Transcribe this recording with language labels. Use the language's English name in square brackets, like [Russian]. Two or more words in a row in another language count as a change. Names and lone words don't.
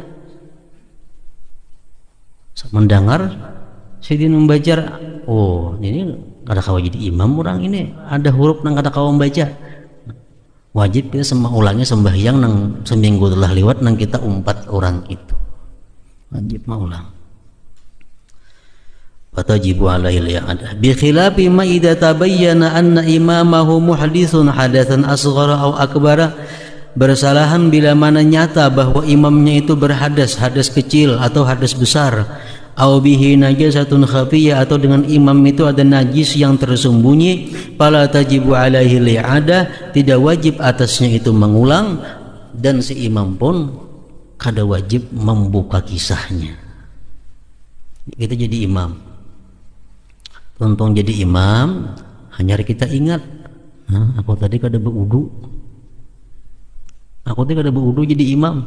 [Banjar] Mendengar Sidin membaca, oh ini kada kau jadi imam orang ini, ada huruf nang kada kau membaca. Wajib kita ulangnya sembahyang nang seminggu telah lewat nang kita umpat orang itu. Wajib maulang. [Arabic] فتجب عليه الإعادة. بخلاف ما إذا تبين أن إمامه محدث حدثا أصغر أو أكبر. [Banjar] Bersalahan bila mana nyata bahwa imamnya itu berhadas, hadas kecil atau hadas besar. [Arabic] أو به نجاسة خفية, [Banjar] atau dengan imam itu ada najis yang tersembunyi. [Arabic] فلا تجب عليه الإعادة, [Banjar] tidak wajib atasnya itu mengulang, dan si imam pun kada wajib membuka kisahnya. Kita jadi imam, tuntung jadi imam, hanya kita ingat, aku tadi kada berudu, aku tadi kada berudu jadi imam.